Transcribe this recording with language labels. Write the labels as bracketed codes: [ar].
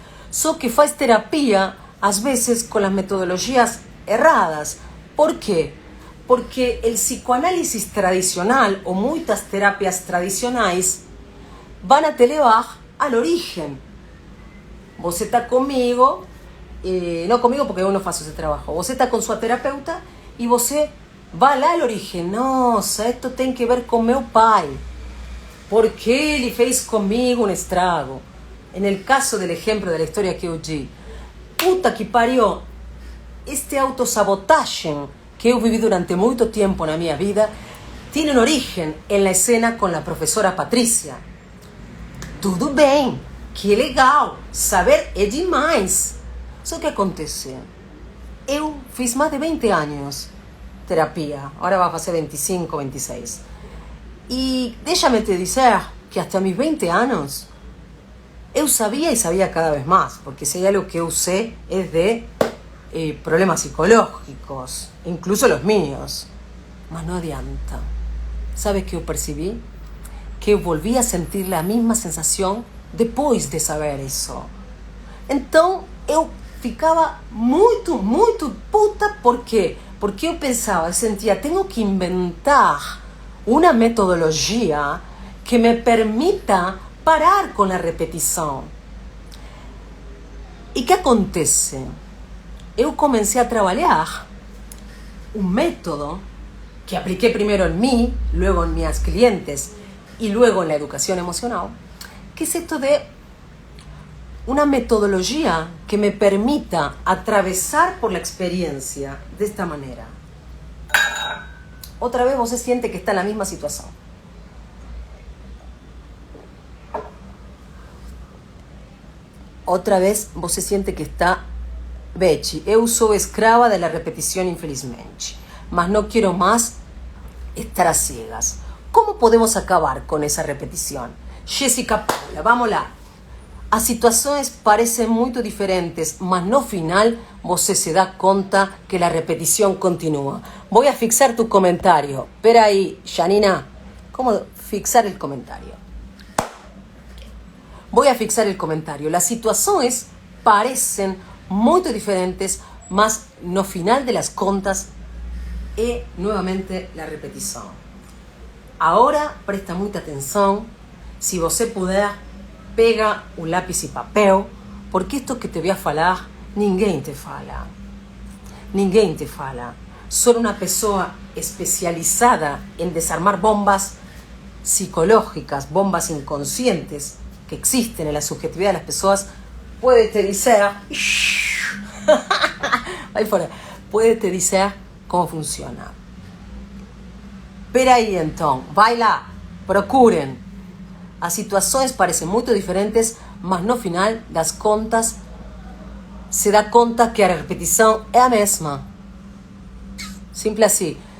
[pt] Só que faz terapia, às vezes, com as metodologias erradas. ¿Por quê? [es] Porque el psicoanálisis tradicional o muchas terapias tradicionais van a te levar al origen. [pt] Você está comigo, [es] no conmigo [pt] porque eu não faço esse trabalho. Você está com sua terapeuta e você vai lá ao origen. Nossa, esto tem que ver com meu pai. ¿Por qué ele fez comigo un estrago? [es] En el caso del ejemplo de la historia que eu di, [pt] puta que pariu, [es] este autosabotaje que eu viví [pt] durante muito tempo na minha vida [es] tiene un origen en la escena con la profesora Patricia. [pt] Tudo bem, que legal, saber é demais. Só que acontece, eu fiz mais de 20 anos terapia, agora vai fazer 25, 26. [es] Y déjame te dizer que hasta mis 20 años eu sabía y sabía cada vez más, porque si hay algo que eu sé es de problemas psicológicos, incluso los míos, [pt] mas no adianta. [es] ¿Sabes qué eu percibí? Que eu volví a sentir la misma sensación [pt] depois de [es] saber eso. [pt] Então eu ficava muito puta. [es] ¿Por quê? [pt] Porque eu pensava, eu sentia, [es] tengo que inventar una metodología que me permita parar con la repetición. [pt] E que acontece? Eu comecei a trabalhar [es] un método que apliqué primero en mí, luego en mis clientes y luego en la educación emocional, que es esto de una metodología que me permita atravesar por la experiencia de esta manera. Otra vez vos se siente que está en la misma situación. Otra vez vos se siente que está... Bechi, [pt] eu sou escrava [es] de la repetición infelizmente, mas no quiero más estar a ciegas. ¿Cómo podemos acabar con esa repetición? [pt] Jessica Paula, vamos lá. As situações [es] parecen muy diferentes, [pt] mas no final você se da conta [es] que la repetición continúa. Voy a fixar tu comentario. Espera ahí, Janina. ¿Cómo fixar el comentario? Voy a fixar el comentario. Las situaciones parecen muy diferentes, [pt] mas no final [es] de las contas es nuevamente la repetición. Ahora presta mucha atención. Si você puder, pega un lápiz y papel, porque esto que te voy a falar, [pt] ninguém te fala. Ninguém te fala. [es] Solo una persona especializada en desarmar bombas psicológicas, bombas inconscientes que existen en la subjetividad de las personas, puede te decir, ahí fuera, puede te decir cómo funciona. Pero ahí entonces, [pt] vai lá, [es] procuren. [pt] As situações parecem muito diferentes, mas no final das contas se dá conta que a repetição é a mesma. Simples assim.